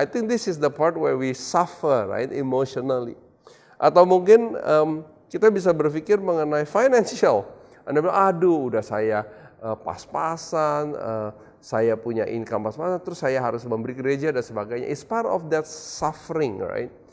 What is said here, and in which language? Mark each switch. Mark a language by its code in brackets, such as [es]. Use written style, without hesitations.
[en] I think this is the part where we suffer, right, emotionally. [id] Atau mungkin kita bisa berpikir mengenai financial. Anda bilang, aduh udah saya pas-pasan, saya punya income pas-pasan, terus saya harus memberi gereja dan sebagainya. [en] It's part of that suffering, right?